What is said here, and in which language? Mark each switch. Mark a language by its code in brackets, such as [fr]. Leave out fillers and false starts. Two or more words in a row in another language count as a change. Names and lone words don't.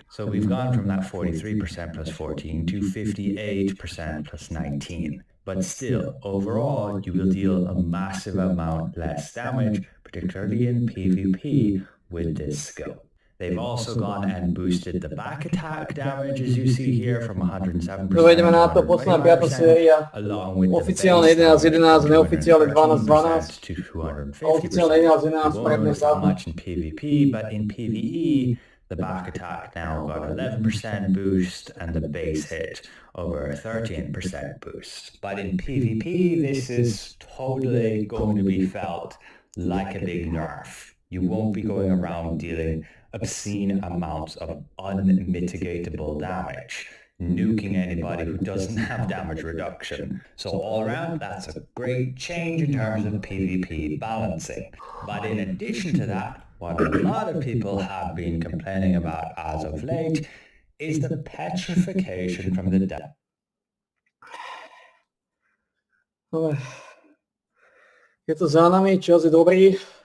[en] So we've gone from that 43% plus 14 to 58% plus 19. But still, overall, you will deal a massive amount less damage, particularly in PvP with this skill. They've also gone and boosted the back attack damage, as you see here, from 107% [sk] Dojdeme na to, posledná 5. séria. [en] along with [sk] Oficiálne 11-11, neoficiálne 12-12. [en] to 250%. [sk] Oficiálne 11-11, [en] We won't [sk] predne [en] notice that [sk] západ. [en] much in PvP, but in PvE, the back attack now got 11% boost and the base hit over a 13% boost. But in PvP, this is totally going to be felt like a big nerf. You won't be going around dealing obscene amounts of unmitigatable damage, nuking anybody who doesn't have damage reduction. So all around, that's a great change in terms of PvP balancing. But in addition to that, what a lot of people have been complaining about as of late is the petrification from the death. [sk] Dobre. Je to za nami, čas je dobrý.